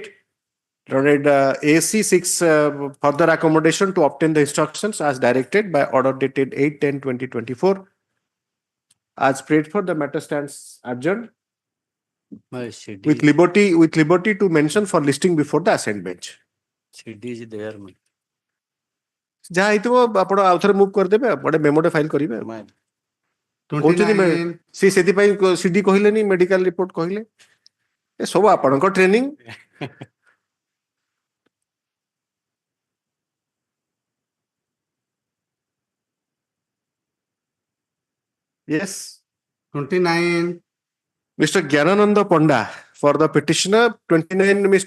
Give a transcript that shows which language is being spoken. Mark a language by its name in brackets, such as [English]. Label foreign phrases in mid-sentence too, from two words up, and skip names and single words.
[English] Learned ASC seeks further accommodation to obtain the instructions as directed by order dated 8/10/2024. As prayed for, the matter stands adjourned with liberty to mention for listing before the assigned bench. CD is there. [Odia] ଯାହା ହେଇଥିବ ଆପଣ ଆଉ ଥରେ ମୁଭ୍ କରିଦେବେ ଗୋଟେ ମେମୋଟେ ଫାଇଲ କରିବେ କହୁଛନ୍ତି ସେ ସେଥିପାଇଁ ସିଡି କହିଲେନି [English] medical report [Odia] କହିଲେ ଏ ସବୁ ଆପଣଙ୍କ ଟ୍ରେନିଂ yes [English] 29 Mr. Gyanananda Panda for the petitioner, 29 Mr.